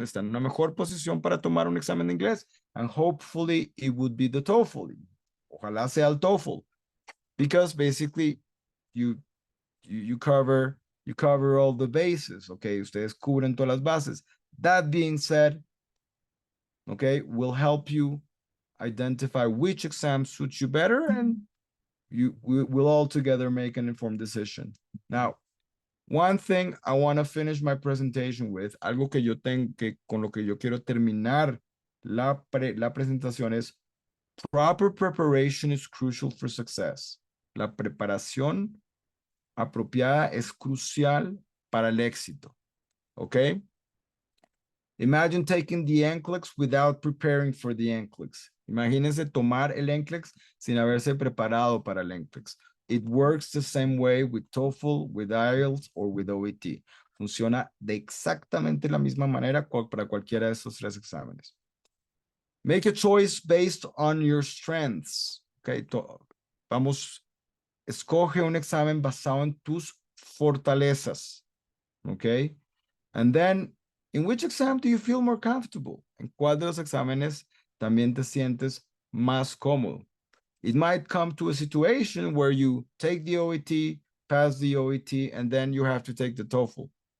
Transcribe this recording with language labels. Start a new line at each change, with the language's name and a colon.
Spanish: Está en una mejor posición para tomar un examen de inglés.
English: And hopefully it would be the TOEFL.
Spanish: Ojalá sea el TOEFL.
English: Because basically you cover all the bases.
Spanish: Okay, ustedes cubren todas las bases.
English: That being said, okay, will help you identify which exam suits you better, and we'll all together make an informed decision. Now, one thing I want to finish my presentation with,
Spanish: algo que yo tengo que con lo que yo quiero terminar la presentación es
English: proper preparation is crucial for success.
Spanish: La preparación apropiada es crucial para el éxito.
English: Okay? Imagine taking the NCLEX without preparing for the NCLEX.
Spanish: Imagínense tomar el NCLEX sin haberse preparado para el NCLEX.
English: It works the same way with TOEFL, with IELTS, or with OET.
Spanish: Funciona de exactamente la misma manera para cualquiera de estos tres exámenes.
English: Make a choice based on your strengths.
Spanish: Okay, vamos, escoge un examen basado en tus fortalezas.
English: Okay, and then, in which exam do you feel more comfortable?
Spanish: ¿En cuál de los exámenes también te sientes más cómodo?
English: It might come to a situation where you take the OET, pass the OET, and then you have to take the TOEFL.